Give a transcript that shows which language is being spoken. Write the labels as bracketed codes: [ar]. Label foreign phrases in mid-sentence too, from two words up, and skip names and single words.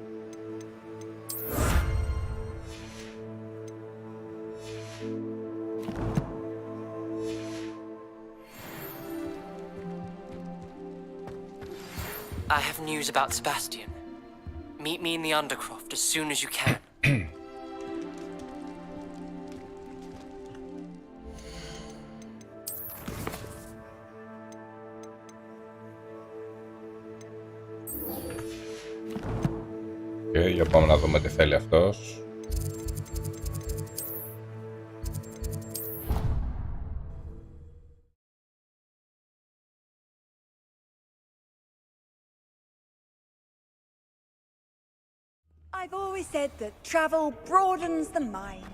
[en] I have news about Sebastian. Meet me in the Undercroft as soon as you can. [el] Okay, για πάμε να δούμε τι θέλει αυτός. [en] I've always said that travel broadens the mind.